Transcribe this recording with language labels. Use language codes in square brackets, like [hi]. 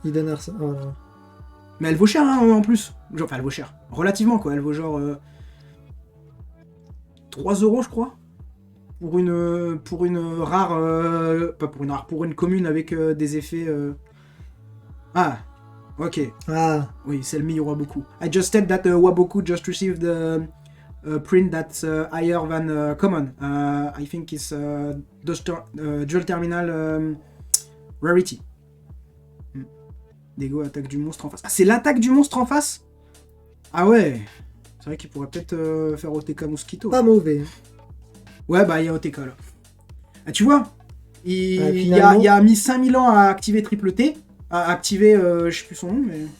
[fr] Eden Arsa. Oh, non. Mais elle vaut cher, hein, en plus. Genre, enfin, elle vaut cher. Relativement, quoi. Elle vaut genre 3 euros, je crois. Pour une rare... pas pour une rare, pour une commune avec des effets... Ah, ok. Ah, Oui, Selmi Iwaboku. [en] I just said that Waboku just received a print that's higher than common. I think it's dual terminal rarity. [fr] Dego, attaque du monstre en face. Ah, c'est l'attaque du monstre en face? Ah ouais. C'est vrai qu'il pourrait peut-être faire OTK Mosquito. pas mauvais. Ouais, bah il y a OTK là. Ah, tu vois, finalement- il a mis 5000 ans à activer Triple T. À activer, je sais plus son nom, mais.